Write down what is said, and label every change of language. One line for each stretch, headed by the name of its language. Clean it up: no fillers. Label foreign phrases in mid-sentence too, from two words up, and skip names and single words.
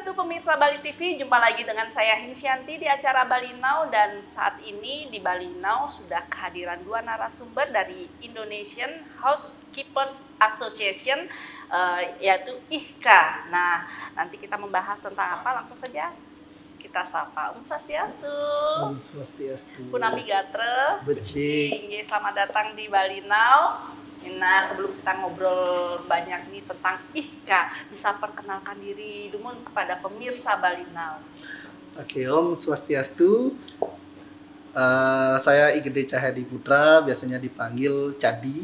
Indonesian: pemirsa Bali TV, jumpa lagi dengan saya Hinsyanti di acara Bali Now, dan saat ini di Bali Now sudah kehadiran dua narasumber dari Indonesian Housekeepers Association, yaitu IHKA. Nah, nanti kita membahas tentang apa, langsung saja kita sapa.
Balinese: Om Swastiastu. Om Swastiastu. Punami Gatre. Becik.
Indonesian: Selamat datang di Bali Now. Nah, sebelum kita ngobrol banyak nih tentang IHKA, bisa perkenalkan diri Dumun kepada pemirsa Bali Now.
Balinese: Oke, Om Swastiastu.
Indonesian: Saya Igede Cahyadi Putra, biasanya dipanggil Cadi.